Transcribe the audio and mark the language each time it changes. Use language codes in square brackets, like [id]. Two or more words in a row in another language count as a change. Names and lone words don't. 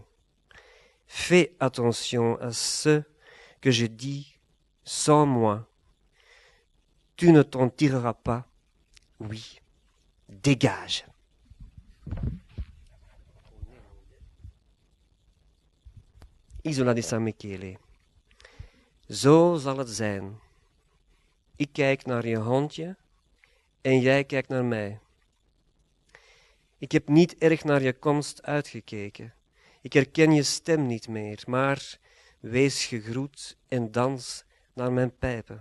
[fr] Fais attention à ce que je dis sans moi. Tu ne t'en tireras pas. Oui, dégage. [it] Isola di San Michele. [nl] Zo zal het zijn. Ik kijk naar je hondje en jij kijkt naar mij. Ik heb niet erg naar je komst uitgekeken. Ik herken je stem niet meer, maar wees gegroet en dans naar mijn pijpen.